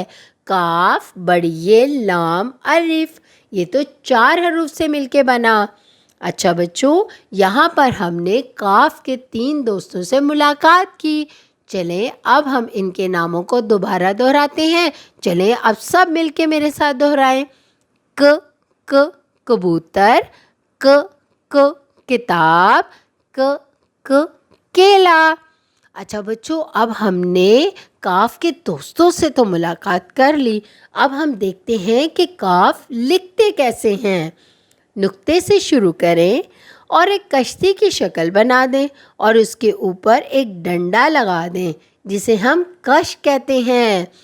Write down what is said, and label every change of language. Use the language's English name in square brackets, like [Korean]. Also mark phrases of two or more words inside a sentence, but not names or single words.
[Urdu] کاف، بڑی لام، الف۔ یہ تو 4 حروف سے مل کے بنا۔ اچھا بچوں، یہاں پر ہم نے کاف کے 3 دوستوں سے ملاقات کی۔ چلیں اب ہم ان کے ناموں کو دوبارہ دہراتے ہیں۔ چلیں اب سب مل کے میرے ساتھ دہرائیں، ک ک، کبوتر، ک ک، کتاب، ک ک، کیلا۔ اچھا بچوں، اب ہم نے کاف کے دوستوں سے تو ملاقات کر لی۔ اب ہم دیکھتے ہیں کہ کاف لکھتے کیسے ہیں۔ نقطے سے شروع کریں اور ایک کشتی کی شکل بنا دیں، اور اس کے اوپر ایک ڈنڈا لگا دیں جسے ہم کش کہتے ہیں۔